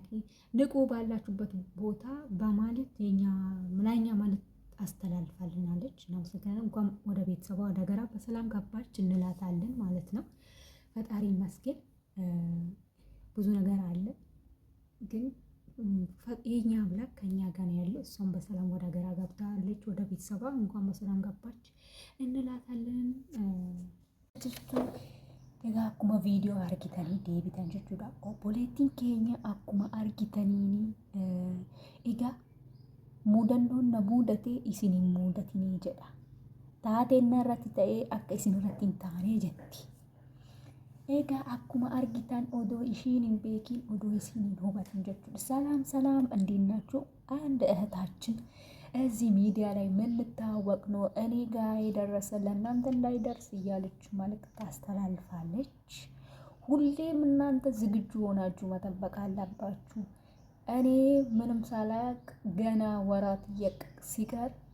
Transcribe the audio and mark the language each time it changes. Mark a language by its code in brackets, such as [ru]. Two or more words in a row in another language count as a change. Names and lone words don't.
[am] ንቁ ባላችሁበት ቦታ በማለት የኛ ምላኛ ማለት አስተላልፋልናለች። እናመሰግናለን። እንኳን ወደ ቤተሰቧ ወደ ሀገሯ በሰላም ገባች እንላታለን ማለት ነው። ፈጣሪ ይመስገን። ብዙ ነገር አለ ግን የኛ አምላክ ከኛ ጋር ነው ያለው። እሷም በሰላም ወደ ሀገሯ ገብታለች። ወደ ቤተሰቧ እንኳን በሰላም ገባች እንላታለን። [om] Egaa akkuma viidiyoo argitanii deebitan jechuudha. Obboleettiin keenya akkuma argitaniin egaa mudannoon na mudate isin hin mudatinii jedha. Taateen irratti ta'ee akka isin irratti hin taane jetti. Egaa akkuma argitan odoo ishiin hin beekin odoo isin hin hubatin jechuudha። [am] ሰላም ሰላም እንዴት ናችሁ? አንድ እህታችን እዚህ ሚዲያ ላይ የምንታወቅ ነው እኔ ጋር የደረሰ ለእናንተ እንዳይደርስ እያለች መልዕክት ታስተላልፋለች። ሁሌም እናንተ ዝግጁ ሆናችሁ መጠበቅ አለባችሁ። እኔ ምንም ሳላቅ ገና ወራት ሲቀር